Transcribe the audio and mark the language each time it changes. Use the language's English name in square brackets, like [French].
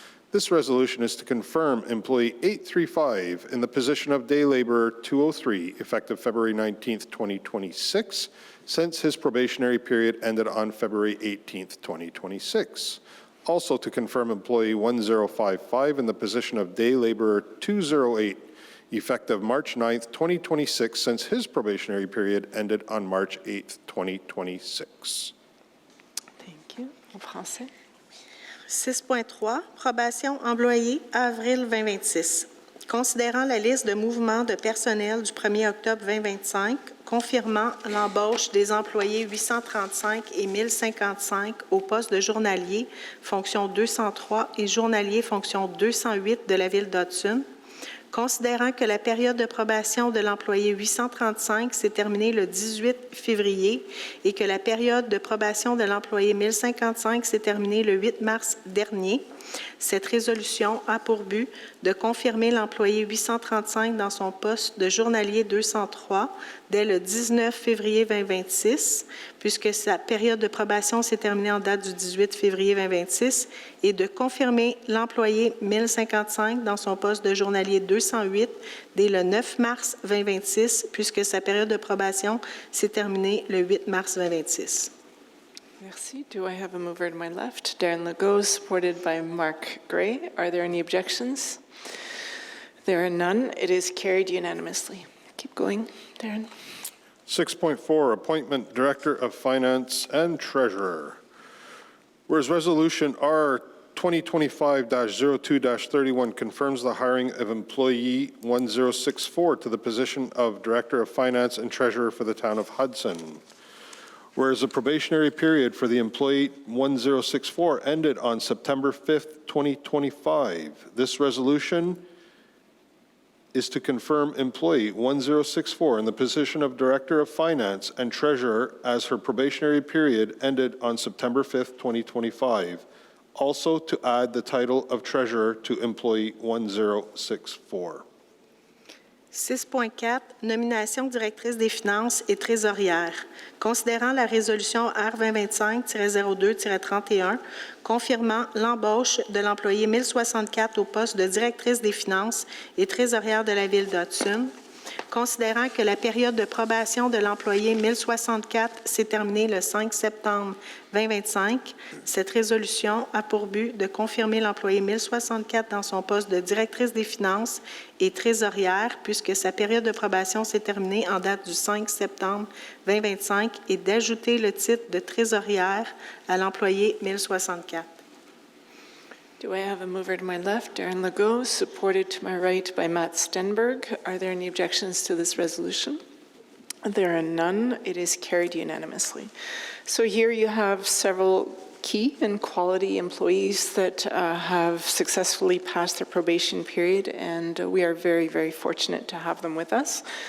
[English] This resolution is to confirm employee 835 in the position of day laborer 203 effective February 19th, 2026, since his probationary period ended on February 18th, 2026. Also to confirm employee 1055 in the position of day laborer 208 effective March 9th, 2026, since his probationary period ended on March 8th, 2026. Thank you. [French] En français. 6.3, probation employé, avril 2026. Considérant la liste de mouvements de personnel du 1er octobre 2025, confirmant l'embauche des employés 835 et 1055 au poste de journalier, fonction 203 et journalier, fonction 208 de la Ville d'Hudson, considérant que la période de probation de l'employé 835 s'est terminée le 18 février et que la période de probation de l'employé 1055 s'est terminée le 8 mars dernier, cette résolution a pour but de confirmer l'employé 835 dans son poste de journalier 203 dès le 19 février 2026, puisque sa période de probation s'est terminée en date du 18 février 2026, et de confirmer l'employé 1055 dans son poste de journalier 208 dès le 9 mars 2026, puisque sa période de probation s'est terminée le 8 mars 2026. Merci. [English] Do I have a mover to my left? Darren Legault, supported by Mark Gray. Are there any objections? There are none. It is carried unanimously. Keep going, Darren. 6.4, appointment Director of Finance and Treasurer. Whereas Resolution R 2025-02-31 confirms the hiring of employee 1064 to the position of Director of Finance and Treasurer for the town of Hudson. Whereas the probationary period for the employee 1064 ended on September 5th, 2025. This resolution is to confirm employee 1064 in the position of Director of Finance and Treasurer as her probationary period ended on September 5th, 2025. Also to add the title of treasurer to employee 1064. [French] 6.4, nomination directrice des finances et trésorière. Considérant la résolution R 2025-02-31, confirmant l'embauche de l'employé 1064 au poste de directrice des finances et trésorière de la Ville d'Hudson, considérant que la période de probation de l'employé 1064 s'est terminée le 5 septembre 2025, cette résolution a pour but de confirmer l'employé 1064 dans son poste de directrice des finances et trésorière, puisque sa période de probation s'est terminée en date du 5 septembre 2025, et d'ajouter le titre de trésorière à l'employé 1064. [English] Do I have a mover to my left, Darren Legault, supported to my right by Matt Stenberg? Are there any objections to this resolution? There are none. It is carried unanimously. So here you have several key and quality employees that have successfully passed their probation period, and we are very, very fortunate to have them with us.